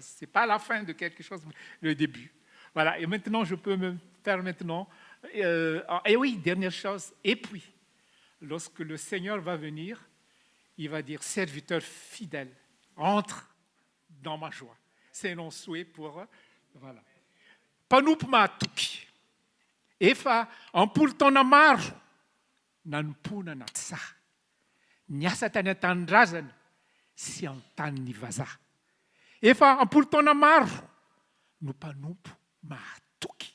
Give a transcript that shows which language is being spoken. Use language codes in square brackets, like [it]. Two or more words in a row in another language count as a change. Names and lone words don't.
[fr] Ce n'est pas la fin de quelque chose, mais le début. Voilà, et maintenant je peux me faire maintenant... et oui, dernière chose, et puis, lorsque le Seigneur va venir, il va dire, serviteur fidèle, entre dans ma joie. C'est mon souhait pour... Voilà. Panupma tuki. [mg] Efa ampolo taona maro nanompoana na tsaha. Niasa tany an-tanindrazana sy an-tany ny vazaha. Efa ampolo taona maro no mpanompo mahatoky.